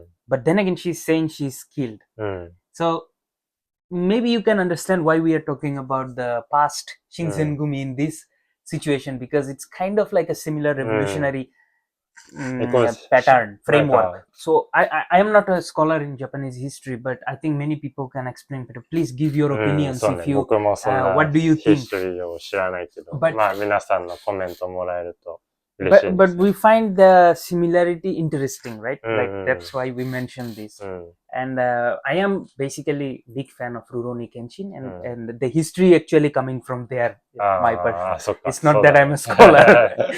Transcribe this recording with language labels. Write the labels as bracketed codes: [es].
[en] But then again, she's saying she's killed. So maybe you can understand why we are talking about the past Shinsengumi in this situation, because it's kind of like a similar revolutionary pattern, framework. So I am not a scholar in Japanese history, but I think many people can explain better. Please give your opinions if you, what do you think? [ja] ヒストリーを知らないけど、 [en] But- [ja] まあ皆さんのコメントもらえると嬉しいです。 [en] But we find the similarity interesting, right? Like that's why we mentioned this. And I am basically big fan of Rurouni Kenshin, and the history actually coming from there, my person. It's not that I'm a scholar.